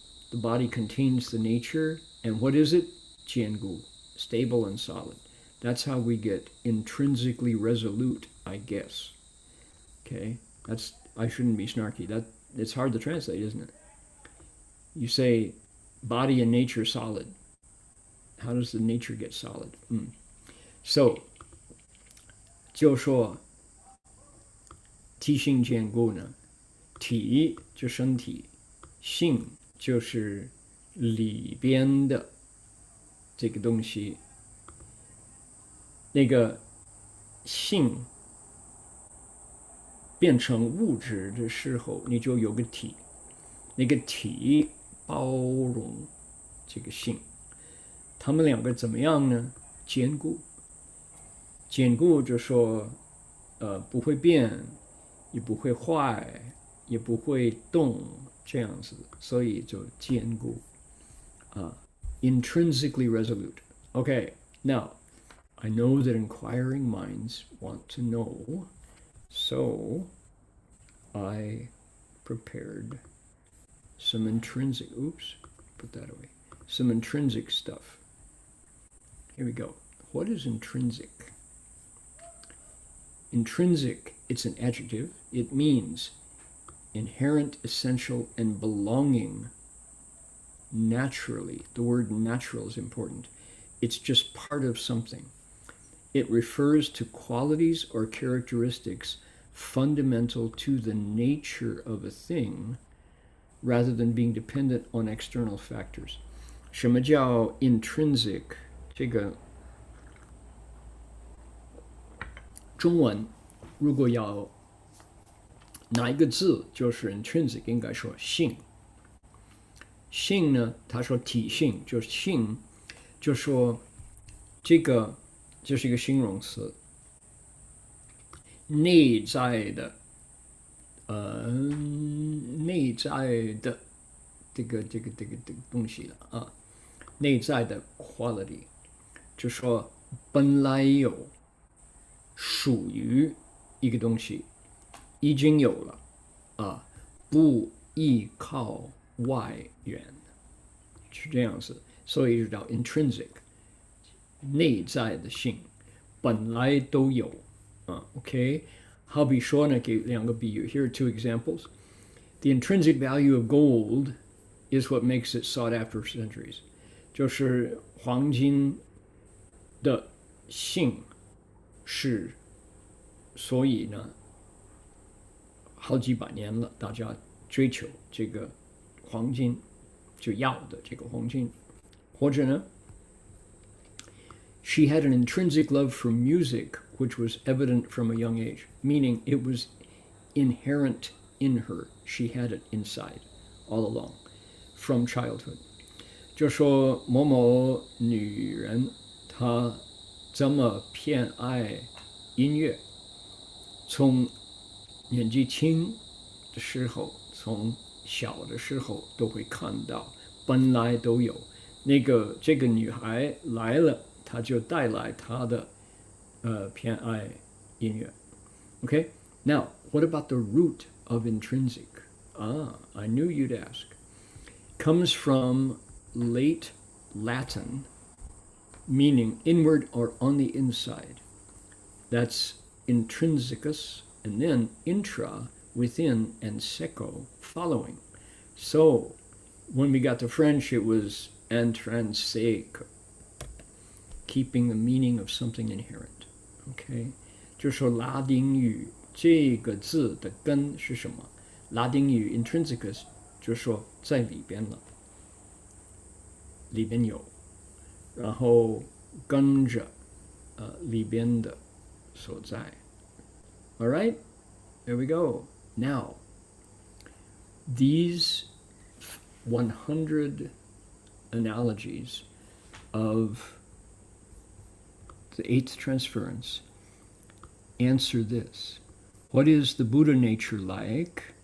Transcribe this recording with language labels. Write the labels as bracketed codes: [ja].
[en] The body contains the nature, and what is it? 坚固, stable and solid. That's how we get intrinsically resolute, I guess. Okay, I shouldn't be snarky. It's hard to translate, isn't it? You say body and nature solid. How does the nature get solid? [zh] So, 就说体性坚固呢，体就身体，性就是里边的这个东西。那个性变成物质的时候，你就有个体，那个体包容这个性。他们两个怎么样呢？坚固。坚固就说，不会变，也不会坏，也不会动，这样子，所以就坚固。 [en] Intrinsically resolute. Okay, now I know that inquiring minds want to know, so I prepared some intrinsic. Put that away. Some intrinsic stuff. Here we go. What is intrinsic? Intrinsic, it's an adjective. It means inherent, essential, and belonging naturally. The word natural is important. It's just part of something. It refers to qualities or characteristics fundamental to the nature of a thing rather than being dependent on external factors. [zh] 什么叫 intrinsic? 这个中文如果要哪一个字就是 intrinsic， 应该说性。性呢，他说体性就是性，就说这个就是一个形容词，内在的这个东西了啊，内在的 quality， 就说本来有属于一个东西，已经有了啊，不依靠外援，是这样子，所以就叫 intrinsic， 内在的性本来都有啊 ，OK。好比说呢，给两个比喻 ， [en] Here are two examples. The intrinsic value of gold is what makes it sought after for centuries. [zh] 就是黄金的性是，所以呢，好几百年了，大家追求这个黄金，就要的这个黄金，或者呢 [en] ，She had an intrinsic love for music, which was evident from a young age, meaning it was inherent in her. She had it inside, all along, from childhood. [zh] 就说某某女人，她这么偏爱音乐，从年纪轻的时候，从小的时候都会看到，本来都有。这个女孩来了，她就带来她的偏爱音乐。 [en] Okay, now what about the root of intrinsic? I knew you'd ask. Comes from late Latin, meaning inward or on the inside. That's intrinsicus, and then intra, within, and seco, following. So when we got to French, it was intrinsic, keeping the meaning of something inherent. [zh] OK， 就说拉丁语这个字的根是什么？拉丁语 intrinsicus 就说在里边了，里边有，然后跟着里边的所在。 [en] All right, there we go. Now, these 100 analogies of the eighth transference answer this. What is the Buddha nature like?